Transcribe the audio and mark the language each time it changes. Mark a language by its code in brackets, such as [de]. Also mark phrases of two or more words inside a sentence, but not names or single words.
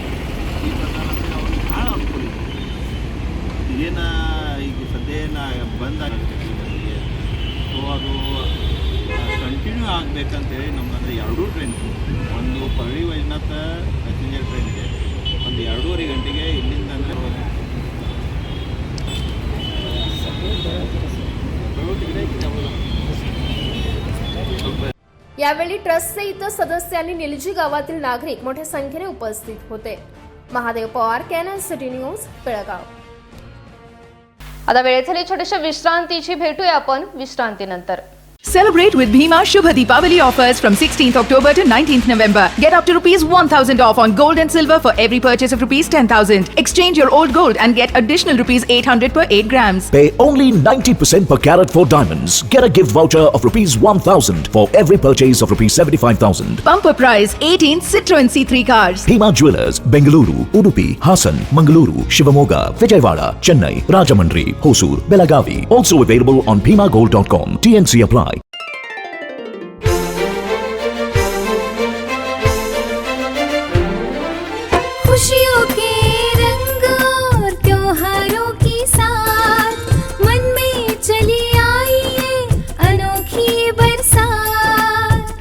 [kn] ಈ ಪ್ರಕಾರ ಅಂದರೆ ಅವ್ರಿಗೆ ಭಾಳ ಅನುಕೂಲ ಇದೆ। ಏನು ಈಗ ಸದ್ಯ ಬಂದಾಗಿರ್ತೈತಿ ನಮಗೆ, ಸೊ ಅದು ಕಂಟಿನ್ಯೂ ಆಗಬೇಕಂತೇಳಿ ನಮ್ಮಂದರೆ 2 ಟ್ರೈನ್, ಒಂದು ಪರಳಿ ವೈಜನಾಥ [en] passenger train [kn] ಇದೆ, ಒಂದು 2:30 ಗಂಟೆಗೆ ಇಲ್ಲಿಂದ ಅಂದರೆ [mr] यावेळी ट्रस्टचे इतर सदस्य आणि निलजी गावातील नागरिक मोठ्या संख्येने उपस्थित होते। महादेव पवार, कॅनन सिटी न्यूज, बेळगाव। आता वेळ झाली छोट्याशा विश्रांतीची, भेटूया आपण विश्रांतीनंतर। [en] Celebrate with Bhima Shubha Deepavali offers from 16th October to 19th November. Get up to ₹1,000 off on gold and silver for every purchase of ₹10,000. Exchange your old gold and get additional ₹800 per 8 grams. Pay only 90% per carat for diamonds. Get a gift voucher of ₹1,000 for every purchase of ₹75,000. Bumper prize 18 Citroen C3 cars. Bhima Jewelers, Bengaluru, Udupi, Hassan, Mangaluru, Shivamoga, Vijayawada, Chennai, Rajamundry, Hosur, Belagavi. Also available on bhimagold.com. TNC apply. [hi] खुशियों के रंग और त्योहारों की साथ मन में चली आई है अनोखी बरसात।